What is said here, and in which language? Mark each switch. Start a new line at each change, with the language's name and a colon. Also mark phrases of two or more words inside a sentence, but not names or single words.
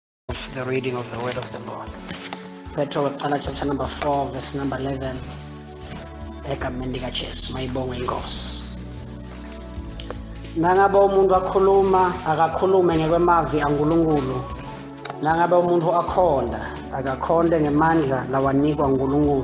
English: The reading of the word of the Lord. Petro chapter number 4 verse number 11.
Swati: Egameni likaJesu mayibonge inkosi. Nangabe umuntu akhuluma akakhulume ngekwemavi aNkulunkulu. Nangabe umuntu akhonda akakhonde ngemandla lawanikwa uNkulunkulu.